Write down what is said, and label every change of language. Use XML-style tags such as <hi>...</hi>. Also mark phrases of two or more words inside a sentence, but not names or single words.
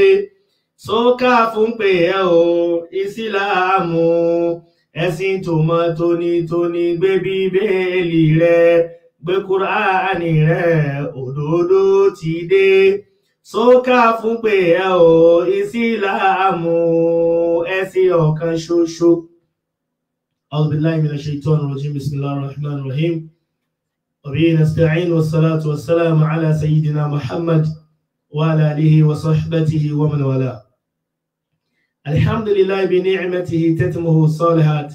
<yo>Sọ́kà fún pé ẹ o, Ìsìlámù ẹ̀sìn tó mọ́ tónítóní. Gbé Bíbélì rẹ, gbé Kùránì rẹ, òdodo ti dé. Sọ́kà fún pé ẹ o, Ìsìlámù ẹ̀sìn ọ̀kan ṣoṣo.</yo> <ar>أعوذ بالله من الشيطان الرجيم. بسم الله الرحمن الرحيم. وبه نستعين، والصلاة والسلام على سيدنا محمد وعلى آله وصحبه ومن والاه. الحمد لله بنعمته تتمه الصالحات.</ar>